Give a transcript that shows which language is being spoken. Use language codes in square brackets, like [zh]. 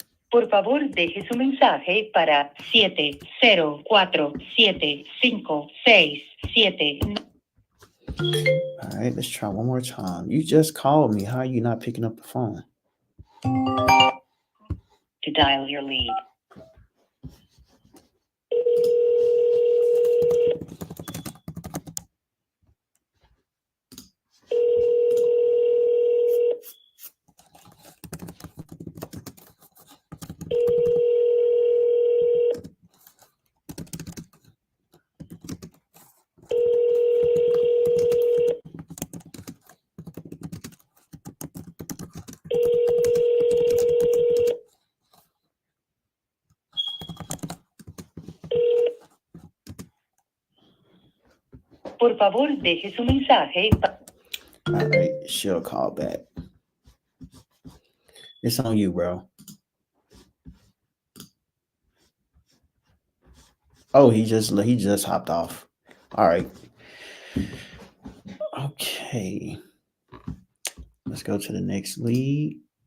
[es] Por favor, deje su mensaje para 704-756-7. [en] All right, let's try one more time. You just called me. How are you not picking up the phone? To dial your lead. [es] Por favor, deje su mensaje. [en] All right, she'll call back. It's on you, bro. Oh, he just hopped off. All right. Okay. Let's go to the next lead.